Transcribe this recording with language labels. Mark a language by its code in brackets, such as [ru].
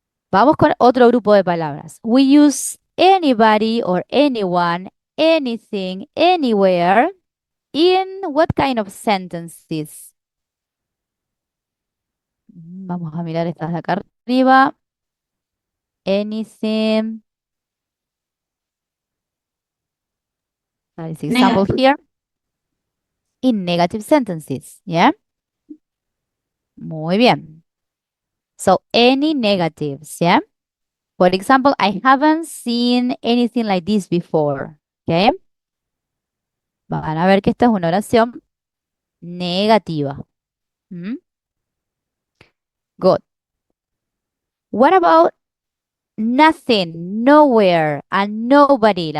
[es] Vamos con otro grupo de palabras. [en] We use anybody or anyone, anything, anywhere in what kind of sentences? [es] Vamos a mirar estas de acá arriba. [en] Anything. That is example Negative. here. In negative sentences, ¿ya? [es] Muy bien. [en] So, any negatives, ¿ya? For example, I haven't seen anything like this before, ¿ok? [es] Van a ver que esta es una oración negativa. [en] Good. What about nothing, nowhere, and nobody?